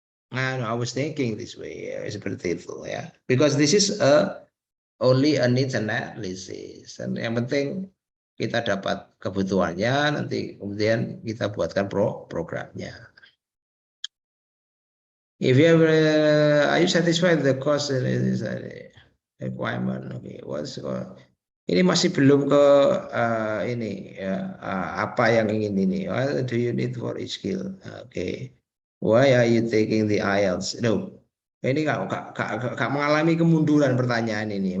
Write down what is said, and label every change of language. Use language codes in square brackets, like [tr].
[en] Nah, I was thinking this way, [id] seperti itu ya, [en] because this is only a needs analysis. [id] Dan yang penting kita dapat kebutuhannya, nanti kemudian kita buatkan programnya. [en] If you have, are you satisfied with the cost requirement? [id] Okay, ini masih belum ke ini ya, apa yang ingin ini? [en] What do you need for each skill? Okay, why are you taking the IELTS? [id] No, ini nggak mengalami kemunduran pertanyaan ini.